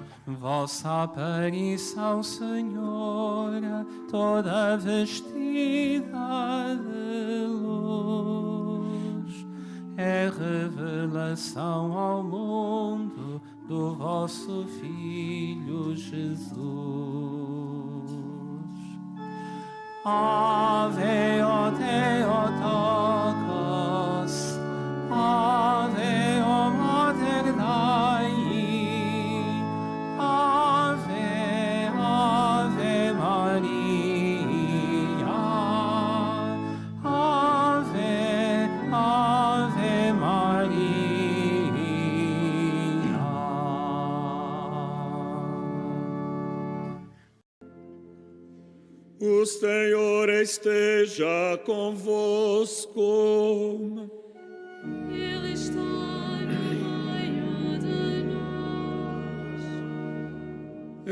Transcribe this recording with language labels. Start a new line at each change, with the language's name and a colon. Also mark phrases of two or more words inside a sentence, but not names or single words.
Portuguese: Vossa aparição, Senhora, toda vestida de luz, é revelação ao mundo do vosso Filho Jesus.
Latin: Ave, o Theotokos, Ave, o Mater Dei, Ave, Ave Maria, Ave, Ave Maria.
Portuguese: O Senhor esteja convosco. Ele está no meio de nós.